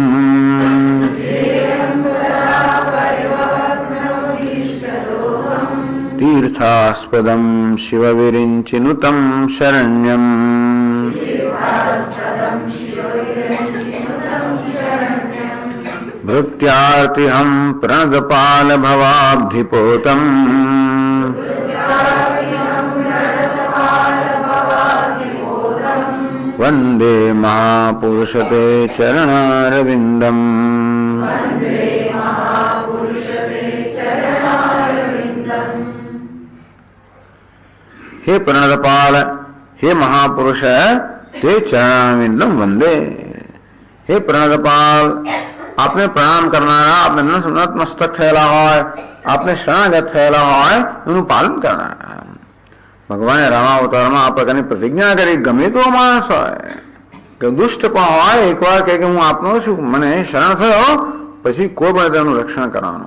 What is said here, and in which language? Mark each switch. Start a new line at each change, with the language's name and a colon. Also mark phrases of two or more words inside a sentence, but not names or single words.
Sanskrit: તીર્થાસ્પદમ શિવવિરિંચિનુતમ શરણ્યમ ભૃત્યાર્તિહં પ્रणदपाल भवाब्धिपोतम् वन्दे महापुरुषते चरणारविन्दम्. हे प्रणदपाल, हे महापुरुष ते चरणारविन्दम वंदे.
Gujarati: હે પ્રણતપાલ, આપને પ્રણામ કરનારા, આપને નતમસ્તક થયેલા હોય, આપને શરણાગત થયેલા હોય એનું પાલન કરનારા. ભગવાને રામાવતારમાં આ પ્રકારની પ્રતિજ્ઞા કરી. ગમે તો માણસ હોય કે દુષ્ટ પણ હોય, એકવાર કહે કે હું આપનો છું, મને શરણ થયો, પછી કોઈ પણ તેનું રક્ષણ કરવાનું.